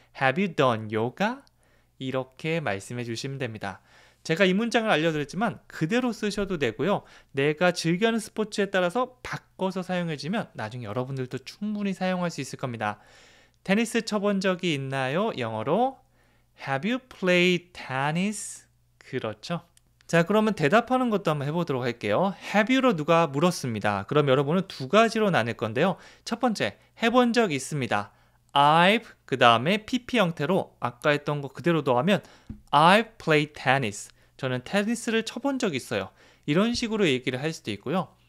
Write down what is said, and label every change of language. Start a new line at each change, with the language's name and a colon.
English: Have you done yoga?
Korean: 이렇게 말씀해 주시면 됩니다. 제가 이 문장을 알려드렸지만 그대로 쓰셔도 되고요. 내가 즐겨하는 스포츠에 따라서 바꿔서 사용해주면 나중에 여러분들도 충분히 사용할 수 있을 겁니다. 테니스 쳐본 적이 있나요?
English: 영어로 Have you played tennis?
Korean: 그렇죠. 자, 그러면 대답하는 것도 한번 해보도록 할게요. Have you로 누가 물었습니다. 그럼 여러분은 두 가지로 나눌 건데요. 첫 번째, 해본 적 있습니다. I've, 그 다음에 PP 형태로 아까 했던 거 그대로 더하면
English: I've played tennis.
Korean: 저는 테니스를 쳐본 적 있어요. 이런 식으로 얘기를 할 수도 있고요.